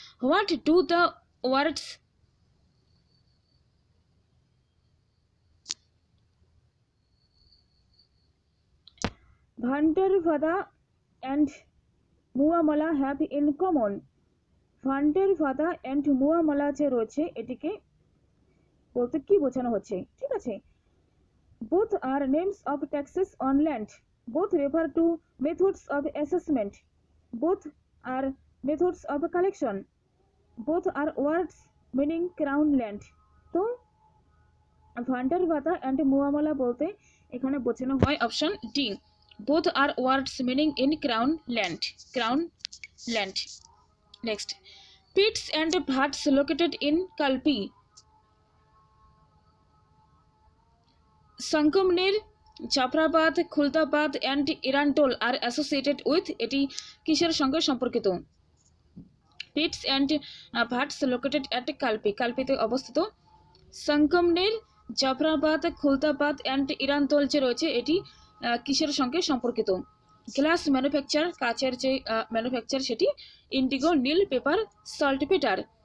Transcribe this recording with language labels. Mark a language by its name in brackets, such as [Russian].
[English] What do the words Bhandarvada and মুয়ামালা have in common? [Bangla] ফান্ডের ফাদা and মুয়ামালা যে রয়েছে এটিকে বলতে কি বোঝানো হচ্ছে? ঠিক আছে, [English] both are names of taxes on land, both refer to methods of assessment, both are methods of collection, both are words meaning crown land. [Bangla] তো ভান্ডার ভাতা অ্যান্ড মুয়ামালা বলতে এখানে বোঝানো হয় option D, [English] both are words meaning in crown land. Next, pits and bhats located in Kalpi, Sankamner, Chaprabad, Khultabad and Irantol are associated with [Bangla] এটি কিসের সঙ্গে সম্পর্কিত? [English] pits and vats located at Kalpi, [Bangla] কালপিতে অবস্থিত। সংকমনের, জাফরাবাদ, খুলতাবাদ অ্যান্ড ইরান্তল যে রয়েছে এটি কিসের সঙ্গে সম্পর্কিত? গ্লাস ম্যানুফ্যাকচার, কাচের যে ম্যানুফ্যাকচার সেটি ইন্ডিগো, নীল, পেপার, সল্টপেটার।